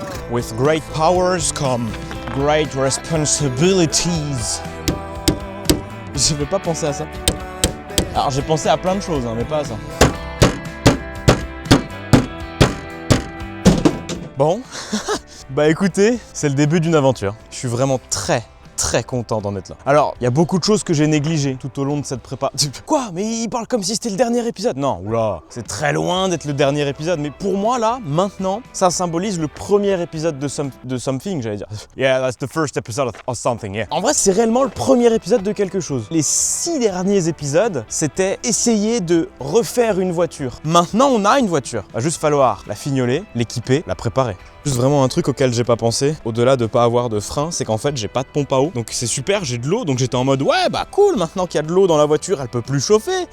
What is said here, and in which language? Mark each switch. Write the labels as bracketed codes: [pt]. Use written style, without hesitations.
[en] With great powers come great responsibilities. [fr] Je veux pas penser à ça. Alors j'ai pensé à plein de choses, mais pas à ça. Bon, écoutez, c'est le début d'une aventure. Je suis vraiment très content d'en être là. Alors, il y a beaucoup de choses que j'ai négligées tout au long de cette prépa. Quoi? Mais il parle comme si c'était le dernier épisode. Non, oula, c'est très loin d'être le dernier épisode. Mais pour moi, là, maintenant, ça symbolise le premier épisode de Something, j'allais dire. [en] Yeah, that's the first episode of something, yeah. [fr] En vrai, c'est réellement le premier épisode de quelque chose. Les 6 derniers épisodes, c'était essayer de refaire une voiture. Maintenant, on a une voiture. Il va juste falloir la fignoler, l'équiper, la préparer. Juste vraiment un truc auquel j'ai pas pensé, au-delà de pas avoir de frein, c'est qu'en fait j'ai pas de pompe à eau. Donc c'est super, j'ai de l'eau, donc j'étais en mode ouais cool, maintenant qu'il y a de l'eau dans la voiture, elle peut plus chauffer.